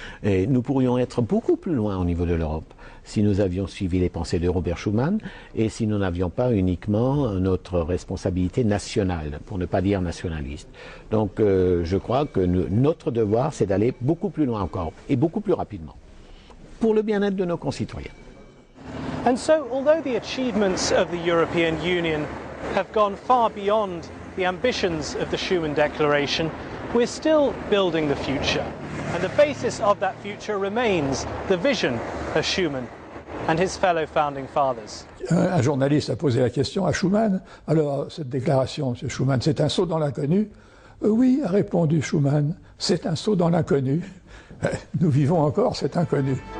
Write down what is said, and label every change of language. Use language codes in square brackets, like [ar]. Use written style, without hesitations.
[fr] Et nous pourrions être beaucoup plus loin au niveau de l'Europe si nous avions suivi les pensées de Robert Schuman et si nous n'avions pas uniquement notre responsabilité nationale, pour ne pas dire nationaliste. Donc je crois que notre devoir, c'est d'aller beaucoup plus loin encore et beaucoup plus rapidement, pour le bien-être de nos concitoyens. [en] And so, although the achievements of the European Union have gone far beyond the ambitions of the Schuman Declaration, we're still building the future. And the basis of that future remains the vision of Schuman and his fellow founding fathers. [fr] Un journaliste a posé la question à Schuman. Alors, cette déclaration, M. Schuman, c'est un saut dans l'inconnu? Oui, a répondu Schuman, c'est un saut dans l'inconnu. Nous vivons encore cet inconnu.